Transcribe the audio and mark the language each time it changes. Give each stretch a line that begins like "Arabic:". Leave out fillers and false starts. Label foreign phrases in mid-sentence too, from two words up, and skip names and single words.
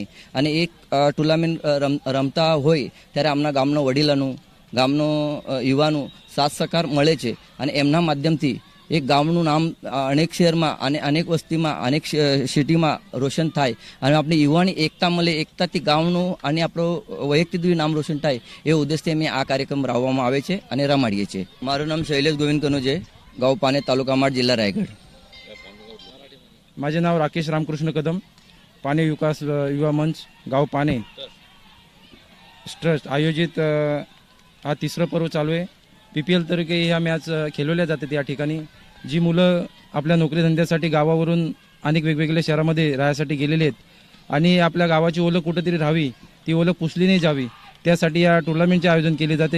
Gujarati: અને એક ટુર્નામેન્ટ રમતા હોય ત્યારે આમના ગામનો વડીલોનું, ગામનો યુવાનું સાથ સહકાર મળે છે અને એમના માધ્યમથી એક ગામનું નામ અનેક શહેરમાં અને અનેક વસ્તીમાં, અનેક સિટીમાં રોશન થાય અને આપણી યુવાની એકતા મળે, એકતાથી ગામનું અને આપણો વૈયક્તિક નામ રોશન થાય એ ઉદ્દેશથી અમે આ કાર્યક્રમ રાવવામાં આવે છે અને રમાડીએ છીએ. મારું નામ શૈલેષ ગોવિંદ કનુજે, ગાંવ પાને, તાલુકા માડ, જિल्हा रायगड.
Marathi: माझे नाव राकेश रामकृष्ण कदम, पाने विकास युवा मंच गाव पाने ट्रस्ट आयोजित हा तिसरं पर्व चालू आहे. पीपीएल तरीके ह्या मॅच खेळवल्या जातात. या ठिकाणी जी मुलं आपल्या नोकरी धंद्यासाठी गावावरून अनेक वेगवेगळ्या शहरामध्ये राहण्यासाठी गेलेले आहेत आणि आपल्या गावाची ओळख कुठेतरी राहावी, ती ओळख पुसली नाही जावी, त्यासाठी या टुर्नामेंटचे आयोजन केले जाते.